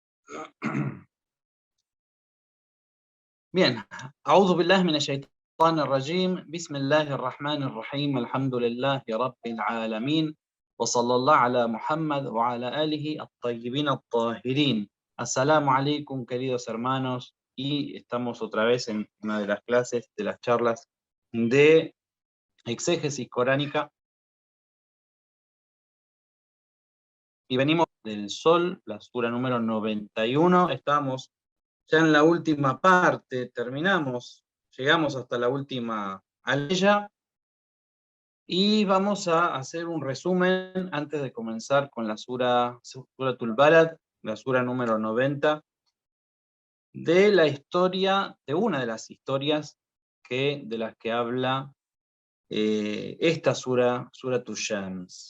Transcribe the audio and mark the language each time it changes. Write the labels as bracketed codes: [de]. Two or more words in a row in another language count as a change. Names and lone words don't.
[es] Bien, [ar] أعوذ بالله من الشيطان الرجيم بسم الله الرحمن الرحيم الحمد لله رب العالمين وصلى الله على Muhammad وعلى آله الطيبين الطاهرين. السلام عليكم, [es] queridos hermanos, y estamos otra vez en una de las clases, de las charlas de exégesis coránica. Y venimos del Sol, la sura número 91. Estamos ya en la última parte, terminamos, llegamos hasta la última aleya y vamos a hacer un resumen antes de comenzar con la Suratul Balad, la sura número 90, de la historia, de una de las historias de las que habla esta Suratul Shams.